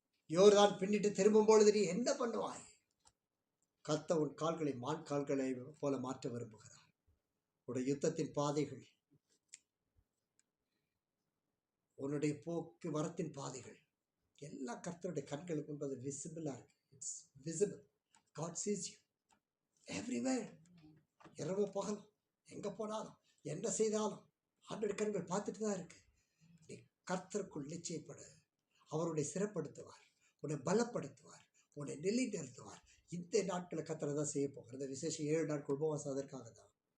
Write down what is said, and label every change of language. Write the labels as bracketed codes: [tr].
[ta] யோர்தான் பின்னிட்டு திரும்பும் பொழுது நீ என்ன பண்ணுவாய்? கர்த்தர் உன் கால்களை மான் கால்களை போல மாற்ற விரும்புகிறார். உடைய யுத்தத்தின் பாதைகள், உன்னுடைய போக்கு வரத்தின் பாதைகள் எல்லாம் கர்த்தருடைய கண்களுக்கு என்பது விசிபிளா இருக்கு. [en] It's visible. God sees you everywhere. [ta] இரவு பகல் எங்க போனாலும் என்ன செய்தாலும் ஆண்டவருடைய கண்கள் பார்த்துட்டு தான் இருக்கு. நீ கர்த்தருக்குள் நிச்சயப்படு. அவருடைய சிறப்படுத்துவார், உன்னை பலப்படுத்துவார், உன்னை நிலை நிறுத்துவார். இந்த நாட்களை கர்த்தர் தான் செய்ய போகிற இந்த விசேஷம் 7 நாட்கள் உபவாசம் அதற்காக தான்.